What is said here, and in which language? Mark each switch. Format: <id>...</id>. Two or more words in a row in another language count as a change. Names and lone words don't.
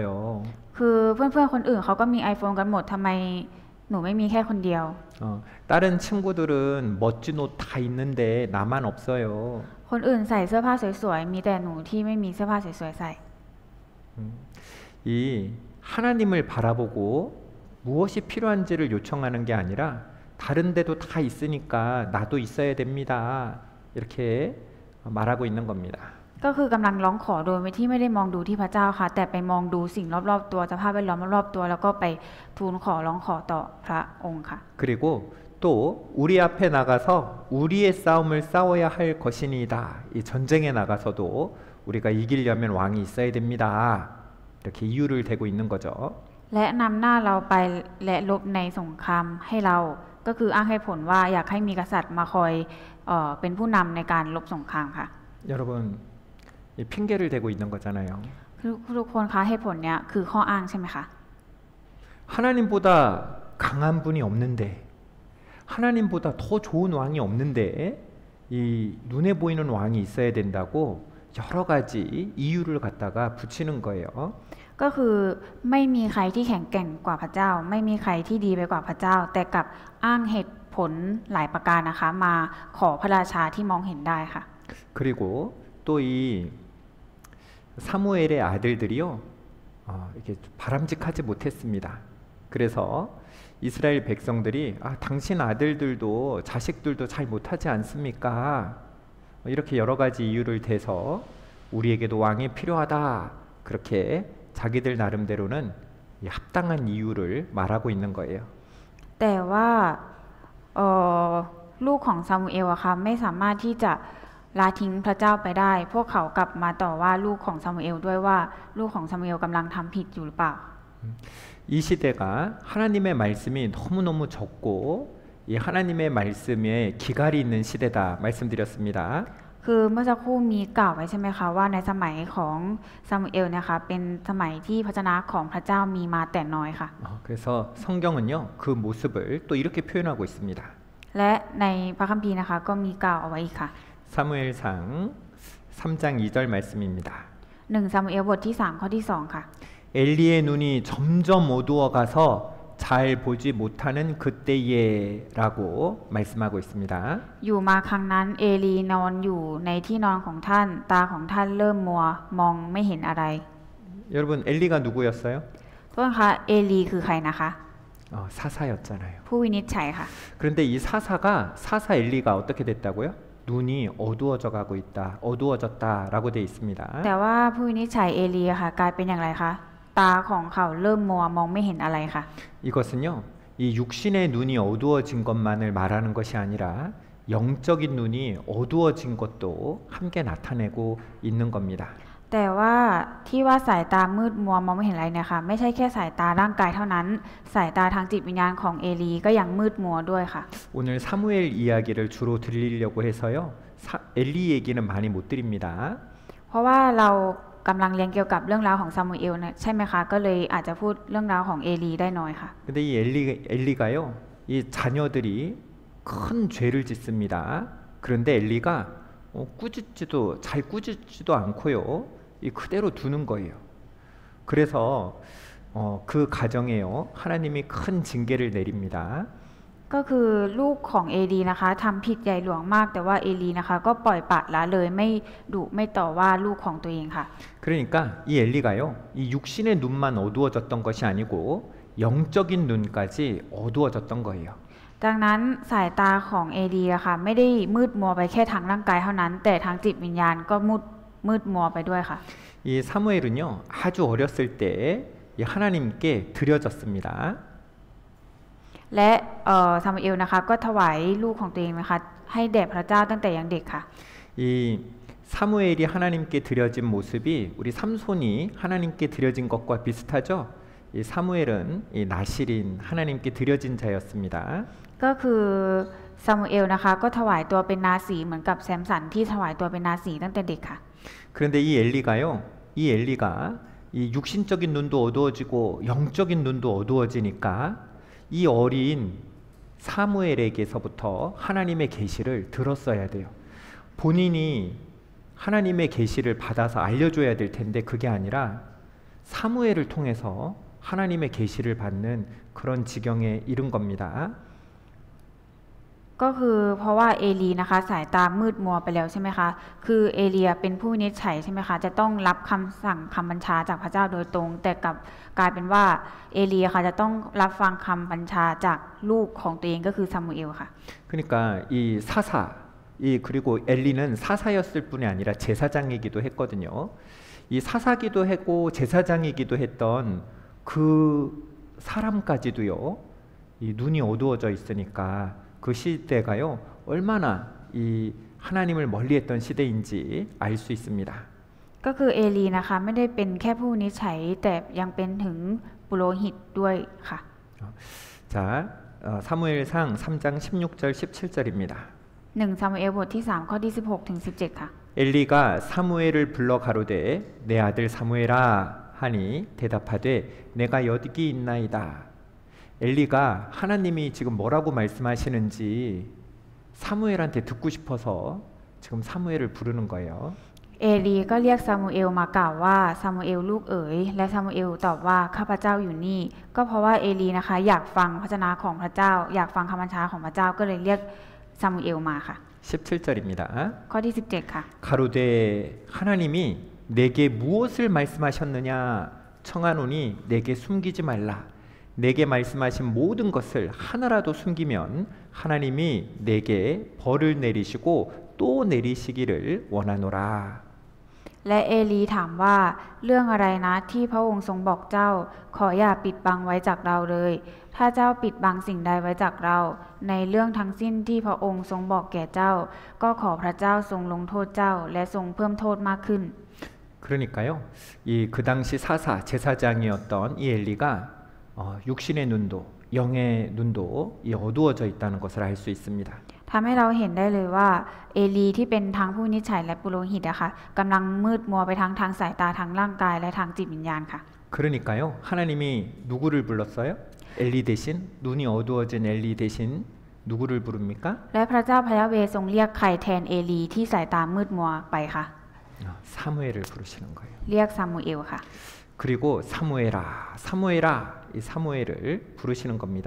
<th>คือเพื่อนๆคนอื่นเขาก็มี iPhone กันหมดทำไมหนูไม่มีแค่คนเดียว</th> <ko>다른 친구들은 멋진 옷 다 있는데 나만 없어요.</ko> <th>คนอื่นใส่เสื้อผ้าสวยๆมีแต่หนูที่ไม่มีเสื้อผ้าสวยๆใส่</th> <ko>이 하나님을 바라보고 무엇이 필요한지를 요청하는 게 아니라 다른 데도 다 있으니까 나도 있어야 됩니다. 이렇게 말하고 있는 겁니다.</ko> <th>ก็คือกำลังร้องขอโดยที่ไม่ได้มองดูที่พระเจ้าค่ะแต่ไปมองดูสิ่งรอบๆตัวสภาพแวดล้อมรอบๆตัวแล้วก็ไปทูลขอร้องขอต่อพระองค์ค่ะ</th> <ko>그리고 또 우리 앞에 나가서 우리의 싸움을 싸워야 할 것이니이다. 이 전쟁에 나가서도 우리가 이기려면 왕이 있어야 됩니다. 이렇게 이유를 대고 있는 거죠.</ko> <th>และนำหน้าเราไปและลบในสงครามให้เราก็คืออ้างให้ผลว่าอยากให้มีกษัตริย์มาคอยเป็นผู้นำในการลบสงครามค่ะ</th> <ko>여러분 이 핑계를 대고 있는 거잖아요.</ko> <th>ทุกคนคะเหตุผลเนี้ยคือข้ออ้างใช่ไหมคะ</th> <ko>하나님보다 강한 분이 없는데 하나님보다 더 좋은 왕이 없는데 이 눈에 보이는 왕이 있어야 된다고 여러 가지 이유를 갖다가 붙이는 거예요.</ko> <th>ก็คือไม่มีใครที่แข็งแกร่งกว่าพระเจ้า ไม่มีใครที่ดีไปกว่าพระเจ้า แต่กลับอ้างเหตุผลหลายประการนะคะ มาขอพระราชาที่มองเห็นได้ค่ะ</th> <ko>그리고 또 이 사무엘의 아들들이요, 이렇게 바람직하지 못했습니다. 그래서 이스라엘 백성들이 당신 아들들도 자식들도 잘 못하지 않습니까? 이렇게 여러 가지 이유를 대서 우리에게도 왕이 필요하다. 그렇게 자기들 나름대로는 이 합당한 이유를 말하고 있는 거예요.</ko> <th>แต่ว่าลูกของซามูเอลอะค่ะไม่สามารถที่จะละทิ้งพระเจ้าไปได้ พวกเขากลับมาต่อว่าลูกของซามูเอลด้วยว่าลูกของซามูเอลกำลังทำผิดอยู่หรือเปล่า</th> <ko>이 시대가 하나님의 말씀이 너무너무 적고 이 하나님의 말씀에 기갈이 있는 시대다 말씀드렸습니다.</ko> <th>คือเมื่อสักครู่มีกล่าวไว้ใช่ไหมคะว่าในสมัยของซามูเอลนะคะเป็นสมัยที่พระชนะของพระเจ้ามีมาแต่น้อยค่ะ</th> <ko>그래서 성경은요 그 모습을 또 이렇게 표현하고 있습니다.</ko> <th>และในพระคัมภีร์นะคะก็มีกล่าวเอาไว้อีกค่ะ</th> <ko>사무엘상 3장 2절 말씀입니다.</ko> <th>1 ซามูเอลบทที่3ข้อที่2ค่ะ</th> <ko>엘리의 눈이 점점 어두워가서 잘 보지 못하는 그때에라고 말씀하고 있습니다.</ko> <th>อยู่มาครั้งนั้นเอลีนอนอยู่ในที่นอนของท่านตาของท่านเริ่มมัวมองไม่เห็นอะไร</th> <ko>여러분 엘리가 누구였어요?</ko> <th>โทษนะคะเอลีคือใครนะคะ</th> <ko>사사였잖아요.</ko> <th>ผู้วินิจฉัยค่ะ</th> <ko>그런데 이 사사 엘리가 어떻게 됐다고요? 눈이 어두워져 가고 있다. 어두워졌다라고 돼 있습니다.</ko> <th>แต่ว่าผู้วินิจฉัยเอลีอะค่ะกลายเป็นอย่างไรคะตาของเขาเริ่มมัวมองไม่เห็นอะไรค่ะ</th> <ko>이것은요. 이 육신의 눈이 어두워진 것만을 말하는 것이 아니라 영적인 눈이 어두워진 것도 함께 나타내고 있는 겁니다.</ko> <th>แต่ว่าที่ว่าสายตามืดมัวมองไม่เห็นอะไรเนี่ยค่ะไม่ใช่แค่สายตาร่างกายเท่านั้นสายตาทางจิตวิญญาณของเอลีก็ยังมืดมัวด้วยค่ะ</th> <ko>오늘 사무엘 이야기를 주로 드리려고 해서요. 엘리 얘기는 많이 못 드립니다.</ko> <th>เพราะว่าเรากำลังเรียนเกี่ยวกับเรื่องราวของซามูเอลนะใช่ไหมคะก็เลยอาจจะพูดเรื่องราวของเอลีได้น้อยค่ะ</th> <ko>근데 이 엘리가요. 이 자녀들이 큰 죄를 짓습니다. 그런데 엘리가 잘 꾸짖지도 않고요. 이 그대로 두는 거예요. 그래서 그 가정에요. 하나님이 큰 징계를 내립니다.</ko> <th>ก็คือลูกของเอลีนะคะทำผิดใหญ่หลวงมากแต่ว่าเอลีนะคะก็ปล่อยปละละเลยไม่ดุไม่ต่อว่าลูกของตัวเองค่ะ</th> <ko>그러니까 이 엘리가요. 이 육신의 눈만 어두워졌던 것이 아니고 영적인 눈까지 어두워졌던 거예요.</ko> <th>ดังนั้นสายตาของเอลีอะค่ะไม่ได้มืดมัวไปแค่ทางร่างกายเท่านั้นแต่ทางจิตวิญญาณก็มืดมัวไปด้วยค่ะ</th> <ko>이 사무엘은요. 아주 어렸을 때 이 하나님께 드려졌습니다.</ko> <th>และซามูเอลนะคะก็ถวายลูกของตัวเองนะคะให้แด่พระเจ้าตั้งแต่ยังเด็กค่ะ</th> <ko>이 사무엘이 하나님께 드려진 모습이 우리 삼손이 하나님께 드려진 것과 비슷하죠. 이 사무엘은 이 나실인 하나님께 드려진 자였습니다.</ko> <th>ก็คือซามูเอลนะคะก็ถวายตัวเป็นนาสีเหมือนกับแซมสันที่ถวายตัวเป็นนาสีตั้งแต่เด็กค่ะ</th> <ko>그런데 이 엘리가 이 육신적인 눈도 어두워지고 영적인 눈도 어두워지니까 이 어린 사무엘에게서부터 하나님의 계시를 들었어야 돼요. 본인이 하나님의 계시를 받아서 알려줘야 될 텐데 그게 아니라 사무엘을 통해서 하나님의 계시를 받는 그런 지경에 이른 겁니다.</ko> <th>ก็คือเพราะว่าเอลีนะคะสายตามืดมัวไปแล้วใช่ไหมคะคือเอเลียเป็นผู้วินิจฉัยใช่ไหมคะจะต้องรับคำสั่งคำบัญชาจากพระเจ้าโดยตรงแต่กลายเป็นว่าเอเลียค่ะจะต้องรับฟังคำบัญชาจากลูกของตัวเองก็คือซามูเอลค่ะ</th> <ko>그러니까 이 그리고 엘리는 사사였을 뿐이 아니라 제사장이기도 했거든요. 이 사사기도 했고 제사장이기도 했던 그 사람까지도요. 이 눈이 어두워져 있으니까 그 시대가요. 얼마나 이 하나님을 멀리했던 시대인지 알 수 있습니다.</ko> <th>ก็คือเอลีนะคะไม่ได้เป็นแค่ผู้วินิจฉัยแต่ยังเป็นถึงปุโรหิตด้วยค่ะ</th> <ko>자, 사무엘상 3장 16절 17절입니다.</ko> <th>1 ซามูเอลบทที่3ข้อที่16ถึง17ค่ะ</th> <ko>엘리가 사무엘을 불러 가로되 내 아들 사무엘아 하니 대답하되 내가 여기 있나이다. 엘리가 하나님이 지금 뭐라고 말씀하시는지 사무엘한테 듣고 싶어서 지금 사무엘을 부르는 거예요.</ko> <th>เอลีก็เรียกซามูเอลมากล่าวว่าซามูเอลลูกเอ๋ยและซามูเอลตอบว่าข้าพเจ้าอยู่นี่ก็เพราะว่าเอลีนะคะอยากฟังพระวจนะของพระเจ้าอยากฟังคำบัญชาของพระเจ้าก็เลยเรียกซามูเอลมาค่ะ</th> <ko>17절입니다.</ko> <th>ข้อที่17ค่ะ</th> <ko>가로되 하나님이 내게 무엇을 말씀하셨느냐 청하노니 내게 숨기지 말라. 내게 말씀하신 모든 것을 하나라도 숨기면 하나님이 내게 벌을 내리시고 또 내리시기를 원하노라.</ko> <th>และเอลีถามว่าเรื่องอะไรนะที่พระองค์ทรงบอกเจ้าขออย่าปิดบังไว้จากเราเลยถ้าเจ้าปิดบังสิ่งใดไว้จากเราในเรื่องทั้งสิ้นที่พระองค์ทรงบอกแก่เจ้าก็ขอพระเจ้าทรงลงโทษเจ้าและทรงเพิ่มโทษมากขึ้น</th> <ko>그러니까요. 이 그 당시 사사 제사장이었던 이 엘리가 육신의 눈도 영의 눈도 이 어두워져 있다는 것을 알 수 있습니다.</ko> <th>ทำให้เราเห็นได้เลยว่าเอลีที่เป็นทางผู้นิจฉัยและปุโรหิตอะค่ะกำลังมืดมัวไปทางสายตาทางร่างกายและทางจิตวิญญาณค่ะ</th> <ko>그러니까요. 하나님이 누구를 불렀어요? 엘리 대신 눈이 어두워진 엘리 대신 누구를 부릅니까?</ko> <th>และพระเจ้าพระยาเวห์ทรงเรียกใครแทนเอลีที่สายตามืดมัวไปค่ะ</th> <ko>사무엘을 부르시는 거예요.</ko> <th>เรียกซามูเอลค่ะ</th> <ko>그리고 사무엘아, 사무엘아 이 사무엘을 부르시는 겁니다.</ko>